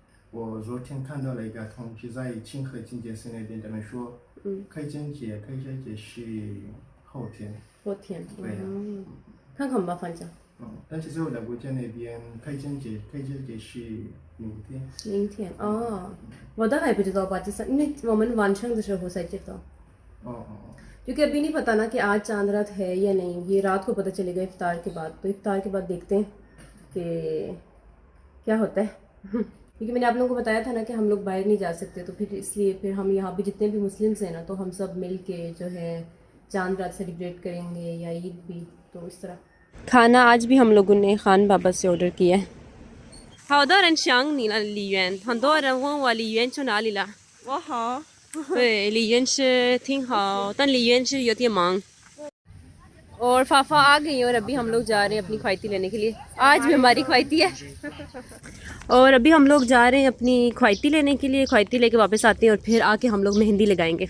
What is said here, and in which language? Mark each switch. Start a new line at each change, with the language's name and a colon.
Chinese: 我昨天看到了一个统计，在清河金节寺那边，他们说，开斋节是后天。对呀。看看吧，反正。但是在我的国家那边，开斋节是明天。明天我倒还不知道吧，就是因为我们晚上的时候才知道。
Hindi: क्योंकि अभी नहीं पता ना कि आज चांद रात है या नहीं, ये रात को पता चलेगा इफ्तार के बाद। तो इफ्तार के बाद देखते हैं कि क्या होता है। क्योंकि मैंने आप लोगों को बताया था ना कि हम लोग बाहर नहीं जा सकते, तो फिर इसलिए फिर हम यहाँ पे जितने भी मुस्लिम्स हैं ना, तो हम सब मिल के जो है चांद रात सेलिब्रेट करेंगे या ईद भी, तो इस तरह। खाना आज भी हम लोगों ने खान बाबा से ऑर्डर किया है।
Chinese: 好多人想你了，李媛，很多人问我李媛去哪里了。我好。对，李媛是挺好，但李媛是有点忙。
Hindi: और फाफा आ गई और अभी हम लोग जा रहे हैं अपनी ख्वाहिती लेने के लिए। आज भी हमारी ख्वाहिती है। और अभी हम लोग जा रहे हैं अपनी ख्वाहिती लेने के लिए, ख्वाहिती लेके वापस आते हैं और फिर आके हम लोग मेहंदी लगाएंगे।